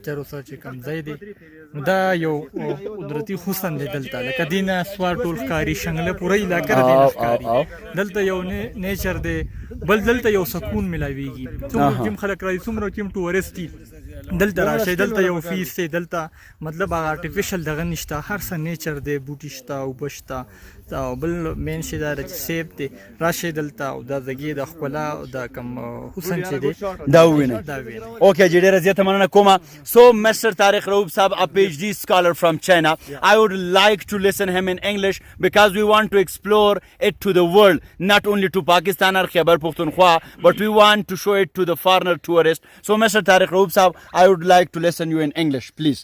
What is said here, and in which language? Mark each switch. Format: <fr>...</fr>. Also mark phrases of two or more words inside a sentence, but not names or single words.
<ps>چرو سره چې کوم ځای دی نو دا یو قدرتي حسن دی دلته لکه دینه سوار ټول ښکاري شنګله پوره علاقه دینه ښکاري دلته یو نیچر دی بل دلته یو سکون ملاویږي څومره کوم خلک راځي څومره کوم ټورست دي دلته راشي دلته یو فیس دی دلته مطلب هغه آرټیفیشل دغه نشته هر څه نیچر دی بوټي شته اوبه شته او بل مین شي دا چې سیب دی راشي دلته او د زګي د ښکلا او د کم حسن چې دی دا ووینئ. دا وینئ. Okay, جی ډیره زیاته مننه کومه.</ps> <en>So Mr. Tariq Raoub Saab, a PhD scholar from China, I would like to listen him in English because we want to explore it to the world, not only to Pakistan or Khyber Pakhtunkhwa, but we want to show it to the foreigner tourists. So Mr. Tariq Raoub Saab, I would like to listen you in English, please.</en>